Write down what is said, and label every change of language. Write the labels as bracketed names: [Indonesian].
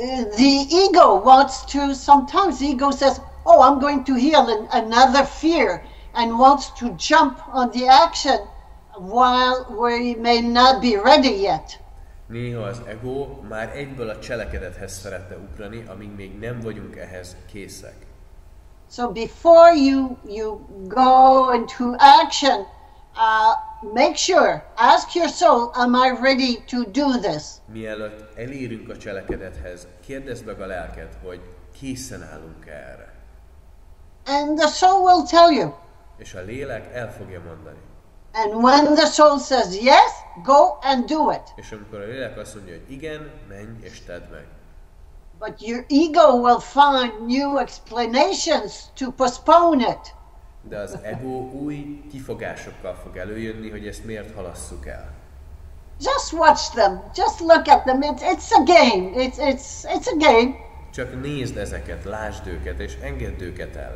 [English] The ego wants to, sometimes the ego says, oh, I'm going to heal another fear, and wants to jump on the action while we may not be ready yet. [Hungarian] Néha az ego már egyből a cselekedethez szeretne ugrani, amíg még nem vagyunk ehhez készek. [English] So before you go into action, make sure, ask your soul, am I ready to do this? [Hungarian] Mielőtt elérünk a cselekedethez, kérdezd meg a lelked, hogy készen állunk erre. [English] And the soul will tell you. [Hungarian] És a lélek el fogja mondani. [English] And when the soul says yes, go and do it. [Hungarian] És amikor a lélek azt mondja, hogy igen, menj és tedd meg. [English] But your ego will find new explanations to postpone it. [Hungarian] De az ego új kifogásokkal fog előjönni, hogy ezt miért halasszuk el. [English] Just watch them. Just look at them. It's a game. It's a game. [Hungarian] Csak nézd ezeket, lásd őket, és engedd őket el.